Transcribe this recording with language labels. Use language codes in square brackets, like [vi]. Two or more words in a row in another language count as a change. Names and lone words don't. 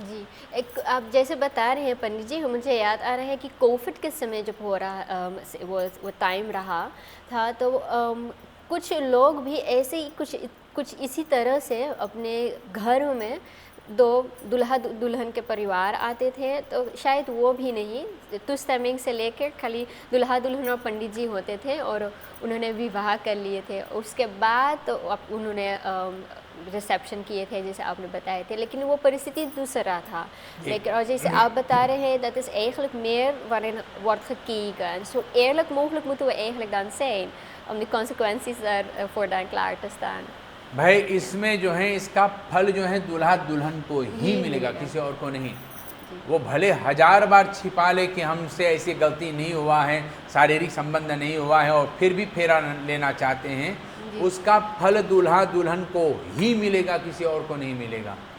[hi] जी, एक आप जैसे बता रहे हैं पंडित जी, मुझे याद आ रहा है कि कोविड के समय जब हो रहा वो टाइम रहा था तो कुछ लोग भी ऐसे ही कुछ इसी तरह से अपने घर में दो दूल्हा दुल्हन के परिवार आते थे, तो शायद वो भी नहीं, तुस टाइमिंग से लेकर खाली दूल्हा दुल्हन और पंडित जी होते थे और उन्होंने विवाह कर लिए थे। उसके बाद तो उन्होंने रिसेप्शन किए थे जैसे आपने बताए थे, लेकिन वो परिस्थिति दूसरा था। लेकिन और जैसे आप बता रहे हैं [nl] dat is eigenlijk meer waarin wordt gekeken. Zo eerlijk mogelijk moeten we eigenlijk dan zijn om de consequenties voor dan klaar te staan। [hi] भाई इसमें जो है इसका फल जो है दूल्हा दुल्हन को ही मिलेगा, किसी और को नहीं। वो भले 1000 बार छिपा ले कि हमसे ऐसी गलती नहीं हुआ है, शारीरिक संबंध नहीं हुआ है और फिर भी फेरा लेना चाहते हैं, उसका फल दूल्हा दुल्हन को ही मिलेगा, किसी और को नहीं मिलेगा।